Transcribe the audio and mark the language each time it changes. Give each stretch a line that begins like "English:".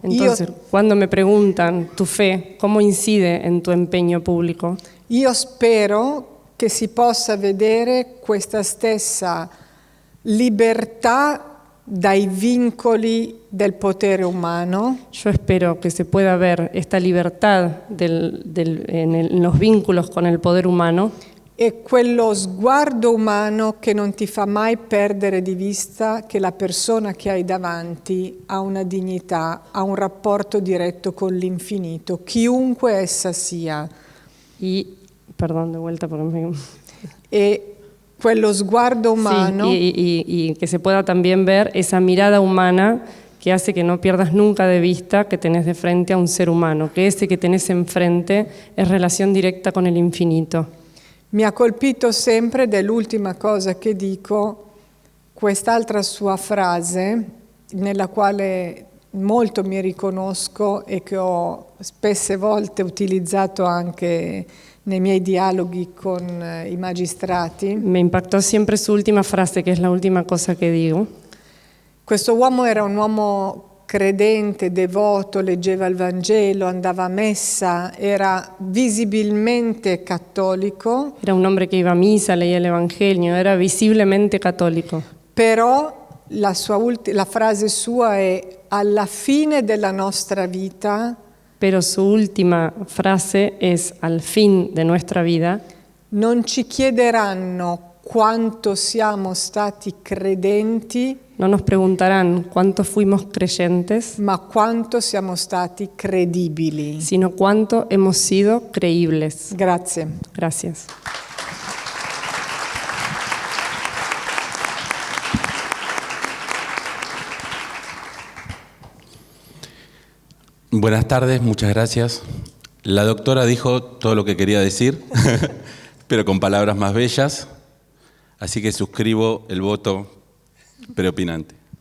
Spanish: Entonces, cuando me preguntan tu fe, ¿cómo incide en tu empeño público?
Italian: io spero che si possa vedere questa stessa libertà dai vincoli del potere umano.
Spanish: Yo espero que se pueda ver esta libertad en los vínculos con el poder humano
Italian: E quello sguardo umano che non ti fa mai perdere di vista che la persona che hai davanti ha una dignità, ha un rapporto diretto con l'infinito, chiunque essa sia.
Spanish: y, perdón, de vuelta porque me...
Italian: E quello sguardo umano
Spanish: Sí, y que se pueda también ver esa mirada humana que hace que no pierdas nunca de vista que tenés de frente a un ser humano, que ese que tenés enfrente es relación directa con el infinito.
Italian: mi ha colpito sempre, ed è l'ultima cosa che dico, quest'altra sua frase nella quale molto mi riconosco e che ho spesse volte utilizzato anche nei miei dialoghi con i magistrati.
Spanish: Me impactó siempre su última frase, que es la última cosa que digo.
Italian: Questo uomo era un uomo credente, devoto, leggeva il Vangelo, andava a messa, era visibilmente cattolico.
Spanish: Era un hombre que iba a misa, leía el Evangelio, era visiblemente católico.
Italian: Però la frase sua è: alla fine della nostra vita
Spanish: Pero su última frase es: al fin de nuestra vida,
Italian: non ci chiederanno quanto siamo stati credenti,
Spanish: no nos preguntarán cuánto fuimos creyentes,
Italian: ma quanto siamo stati credibili.
Spanish: sino cuánto hemos sido creíbles.
Italian: Grazie.
Spanish: Gracias. Buenas tardes, muchas gracias. La doctora dijo todo lo que quería decir, pero con palabras más bellas, así que suscribo el voto preopinante.